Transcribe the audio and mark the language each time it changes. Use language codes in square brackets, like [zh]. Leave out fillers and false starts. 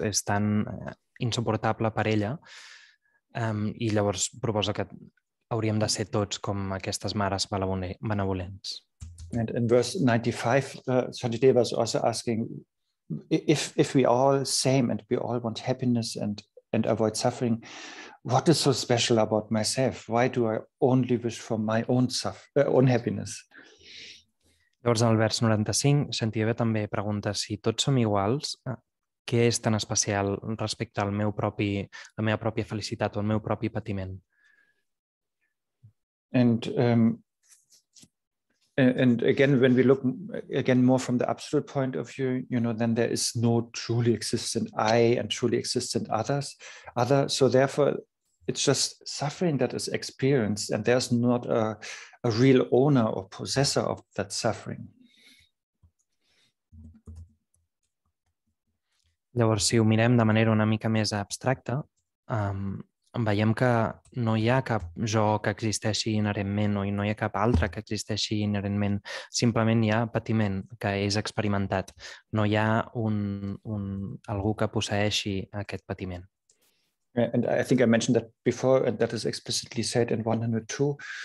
[ca] És tan insuportable per ella i llavors proposa que hauríem de ser tots com aquestes mares benevolents. [en] And in verse 95, Shantideva is also asking, if we are all same and we all want happiness and avoid suffering, what is so special about myself? Why do I only wish for my own happiness? [ca] Llavors, en el vers 95, Shantideva també pregunta si tots som iguals, què és tan especial respecte al la meva pròpia felicitat o al meu propi patiment? [en] And again, when we look again more from the absolute point of view, you know, then there is no truly existent I and truly existent other. So therefore, it's just suffering that is experienced, and there's not a real owner or possessor of that suffering. [ca] Llavors, si ho mirem de manera una mica més abstracta, veiem que no hi ha cap jo que existeixi inherentment o no hi ha cap altre que existeixi inherentment. Simplement hi ha patiment que és experimentat. No hi ha algú que posseeixi aquest patiment. [en] And I think I mentioned that before, and that is explicitly said in 102.